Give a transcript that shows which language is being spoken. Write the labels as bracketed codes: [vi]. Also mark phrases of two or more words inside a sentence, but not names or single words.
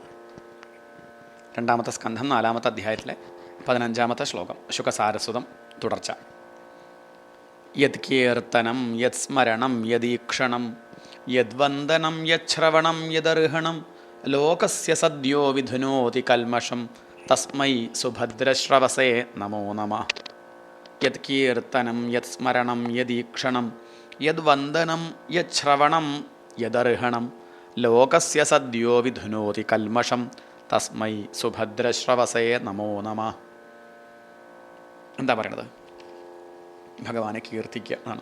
[ml] 2-ാമത്തെ സ്കന്ധം 4-ാമത്തെ അധ്യായത്തിലെ 15-ാമത്തെ ശ്ലോകം. ശുകസാരസ്വതം തുടർച്ച. [sa] യത് കീർത്തനം യത് സ്മരണം യദീക്ഷണം യദ്വന്ദനം യശ്രവണം യദർഹണം ലോകസ്യ സദ്യോ വിധുനോതി കൽമഷം തസ്മൈ സുഭദ്രശ്രവസേ നമോ നമഃ. യത് കീർത്തനം യത് സ്മരണം യദീക്ഷണം യദ്വന്ദനം യശ്രവണം യദർഹണം ലോകസ്യ സദ്യോ വിധുനോതി കൽമഷം തസ്മൈ സുഭദ്രശ്രവസേ നമോ നമഃ. [ml] എന്താ പറയണത്? ഭഗവാനെ കീർത്തിക്കുക എന്നാണ്.